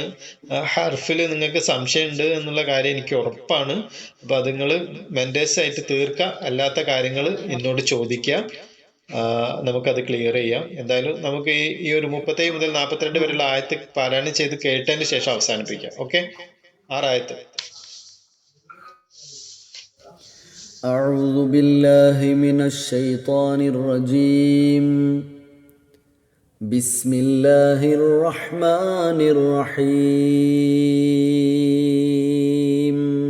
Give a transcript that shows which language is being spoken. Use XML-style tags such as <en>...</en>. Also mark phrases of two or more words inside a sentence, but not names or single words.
<ml>ഹർഫിൽ നിങ്ങൾക്ക് സംശയം ഉണ്ട് എന്നുള്ള കാര്യം എനിക്ക് ഉറപ്പാണ്. അപ്പൊ അത് നിങ്ങൾ മെന്റേഴ്സ് ആയിട്ട് തീർക്കുക, അല്ലാത്ത കാര്യങ്ങൾ എന്നോട് ചോദിക്കുക, നമുക്കത് ക്ലിയർ ചെയ്യാം. എന്തായാലും നമുക്ക് ഈ ഒരു 37 മുതൽ 42 വരെയുള്ള ആയത്ത് പാരായണം ചെയ്ത് കേട്ടതിന് ശേഷം അവസാനിപ്പിക്കാം. ഓക്കെ, 6 ആയത്ത്.</ml> <ar>أعوذ بالله من الشيطان الرجيم. بسم الله الرحمن الرحيم.</ar>